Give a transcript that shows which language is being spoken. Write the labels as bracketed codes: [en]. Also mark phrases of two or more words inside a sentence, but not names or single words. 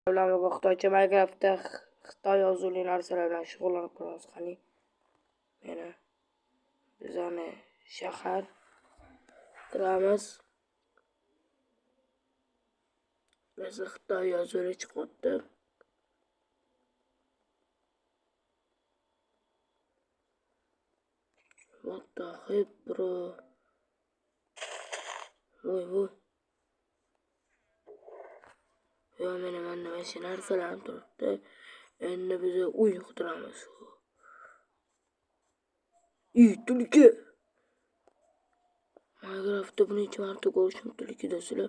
[uz] Ularga Xitoycha Minecraftda Xitoy yozuvli narsalar bilan shug'ullanib turamiz. Qani mana bizani shahar turamiz. Biz Xitoy yozuvli chiqyapti. [en] What the heck, bro? [uz] Voy. Ya mana shu narsalarni turibdi. Endi biz uy quramiz. Tulki. Minecraftda birinchi marta ko'rishim tulki do'stlar.